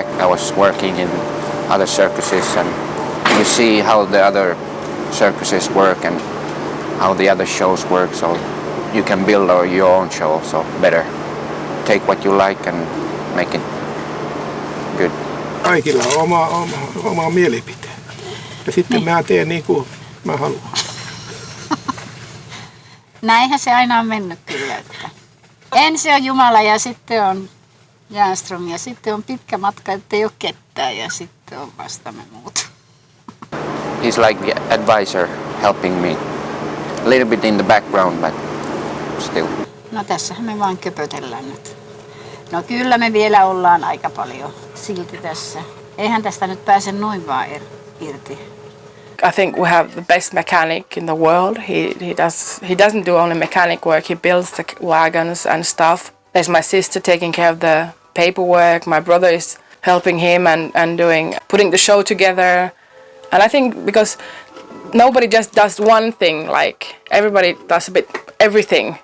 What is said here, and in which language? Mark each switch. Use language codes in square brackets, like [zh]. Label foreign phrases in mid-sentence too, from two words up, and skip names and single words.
[en] I was working in other circuses, and you see how the other circuses work and how the other shows work, so you can build your own show, so better take what you like and make it good. [fi] Kaikilla on oma mielipite. Ja sitten mä teen niin kuin mä haluan. Näinhän se aina on mennyt kyllä. Että ensin on Jumala ja sitten on Järnström ja sitten on pitkä matka, ettei ole ketään ja sitten on vasta me muut. [en] He's like the advisor helping me. A little bit in the background, but still. [fi] No tässähän me vaan köpötellään nyt. No kyllä me vielä ollaan aika paljon silti tässä. Eihän tästä nyt pääse noin vaan irti. [en] I think we have the best mechanic in the world. He doesn't do only mechanic work. He builds the wagons and stuff. There's my sister taking care of the paperwork. My brother is helping him and putting the show together. And I think because nobody just does one thing, like everybody does a bit everything.